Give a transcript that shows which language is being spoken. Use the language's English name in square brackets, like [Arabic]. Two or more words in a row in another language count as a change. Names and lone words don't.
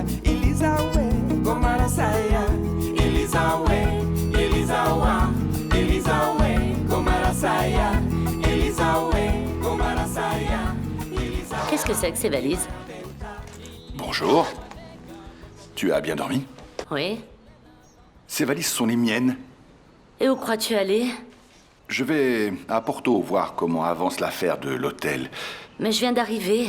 [French] Elisa ué, gomara saia, Elisa ué, Elisa uá, Elisa ué, gomara saia, Elisa ué, gomara saia. Qu'est-ce que c'est que ces valises? Bonjour. Tu as bien dormi? Oui. Ces valises sont les miennes. Et où crois-tu aller? Je vais à Porto voir comment avance l'affaire de l'hôtel. Mais je viens d'arriver.